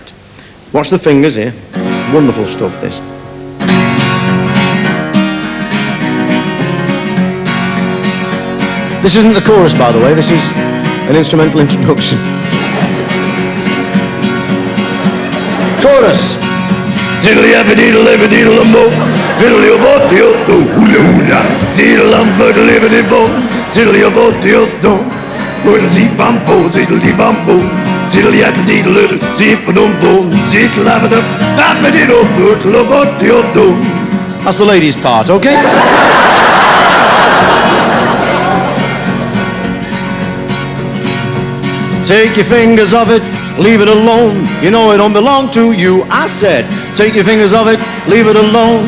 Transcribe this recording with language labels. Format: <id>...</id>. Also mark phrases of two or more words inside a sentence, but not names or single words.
<en>Watch the fingers here. Wonderful stuff, this. This isn't the chorus, by the way, this is an instrumental introduction. Chorus. Ziddly-abba-diddle-abba-diddle-umbo, diddly-abba-diddle-do, hula-hula. Ziddle-umba-diddle-abba-diddle-bo, ziddly-abba-diddle-do, ziddle-zee-bam-bo, ziddle-dee-bam-bo, ziddly-abba-diddle-diddle, zee-ba-dum-bo, ziddle-abba-dum-abba-diddle-bo, diddle-abba-diddle-do. That's the ladies' part, okay? Take your fingers off it, leave it alone. You know it don't belong to you. I said, take your fingers off it, leave it alone.</en>